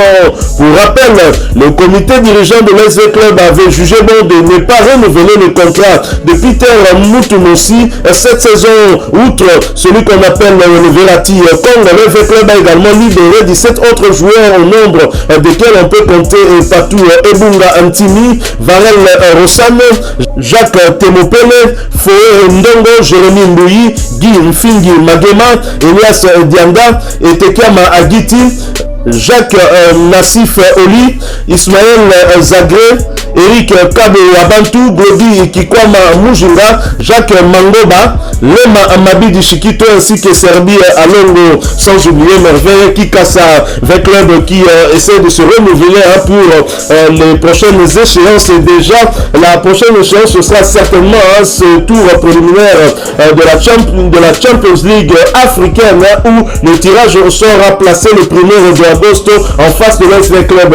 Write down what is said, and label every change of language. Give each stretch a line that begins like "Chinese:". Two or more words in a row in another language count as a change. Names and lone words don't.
French: Pour rappel, le comité dirigeant de l'ASV Club avait jugé bon de ne pas renouveler le contrat de Peter Moutoumossi cette saison. Outre celui qu'on appelle le Verati Congo, l'ASV Club a également libéré 17 autres joueurs au nombre desquels on peut compter Patou Ebunga Antimi, Varel Rossane, Jacques Temopele, Foe Ndongo, Jérémy Mbouyi, Guy Mfingi Magema, Elias Dianda et Tekiama Agiti, Jacques Nassif Oli, Ismaël Zagré, Eric Kabo Abantu, Glody Kikwama Mujinga, Jacques Mangoba, Lema Amabidi Chikito ainsi que Serbi Alongo, sans oublier Merveille Kikasa, avec club qui essaie de se renouveler pour les prochaines échéances. Et déjà, la prochaine échéance ce sera certainement ce tour préliminaire de la
English: Champions League
French: africaine où le tirage au sort a placé le 1er de agosto en face de l'ASV Club.